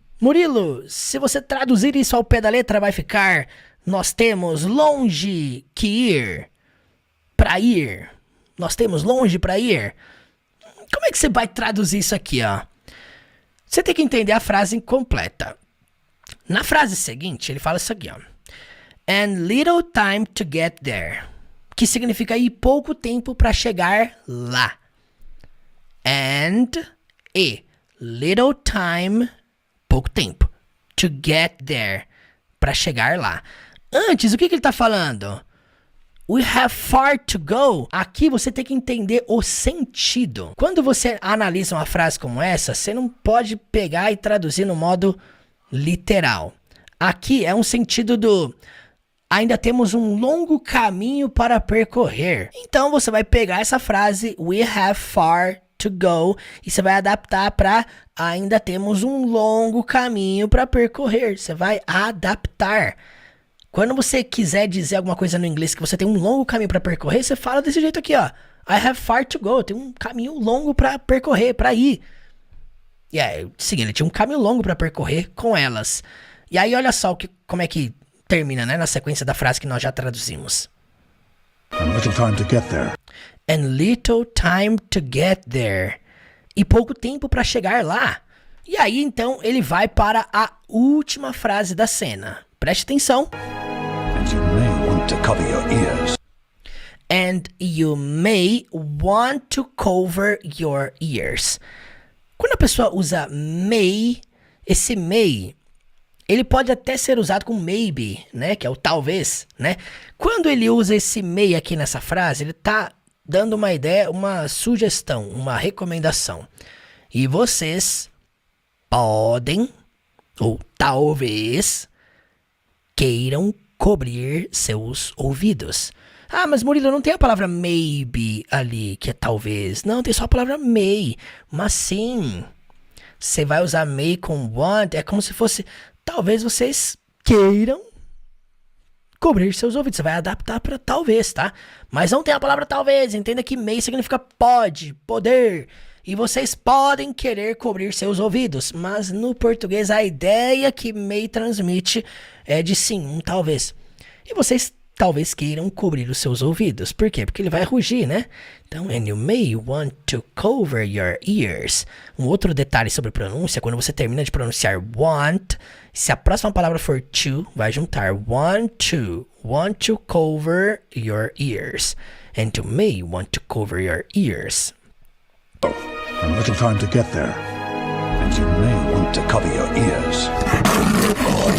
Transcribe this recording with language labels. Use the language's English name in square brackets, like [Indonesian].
[Portuguese] Murilo, se você traduzir isso ao pé da letra, vai ficar: nós temos longe que ir. Pra ir. Nós temos longe pra ir. Como é que você vai traduzir isso aqui, ó? Você tem que entender a frase completa. Na frase seguinte, ele fala isso aqui, ó. [English] And little time to get there. [Portuguese] Que significa ir pouco tempo pra chegar lá. [English] And little time, [Portuguese] pouco tempo, [English] to get there, [Portuguese] pra chegar lá. Antes, o que ele tá falando? [English] We have far to go. [Portuguese] Aqui você tem que entender o sentido. Quando você analisa uma frase como essa, você não pode pegar e traduzir no modo literal. Aqui é um sentido do ainda temos um longo caminho para percorrer. Então você vai pegar essa frase [English] we have far to go [Portuguese] e você vai adaptar para ainda temos um longo caminho para percorrer. Você vai adaptar. Quando você quiser dizer alguma coisa no inglês que você tem um longo caminho para percorrer, você fala desse jeito aqui, ó. [English] I have far to go. [Portuguese] Tem um caminho longo para percorrer, para ir. E aí, sim, ele tinha um caminho longo para percorrer com elas. E aí, olha só como é que termina, né? Na sequência da frase que nós já traduzimos. [English] And little time to get there. And little time to get there. [Portuguese] E pouco tempo para chegar lá. E aí, então, ele vai para a última frase da cena. Preste atenção. [English] And you may want to cover your ears. And you may want to cover your ears. [Portuguese] Quando a pessoa usa may, esse may, ele pode até ser usado com maybe, né? Que é o talvez, né? Quando ele usa esse may aqui nessa frase, ele tá dando uma ideia, uma sugestão, uma recomendação. E vocês podem, ou talvez, queiram cobrir seus ouvidos. Ah, mas Murilo, não tem a palavra maybe ali, que é talvez. Não, tem só a palavra may. Mas sim, você vai usar may com want, é como se fosse, talvez vocês queiram cobrir seus ouvidos. Você vai adaptar para talvez, tá? Mas não tem a palavra talvez, entenda que may significa pode, poder. E vocês podem querer cobrir seus ouvidos, mas no português a ideia que may transmite é de sim, um talvez. E vocês talvez queiram cobrir os seus ouvidos. Por quê? Porque ele vai rugir, né? Então, [English] and you may want to cover your ears. [Portuguese] Um outro detalhe sobre pronúncia, quando você termina de pronunciar want, se a próxima palavra for to, vai juntar [English] want to cover your ears. And you may want to cover your ears. And little time to get there. And you may want to cover your ears.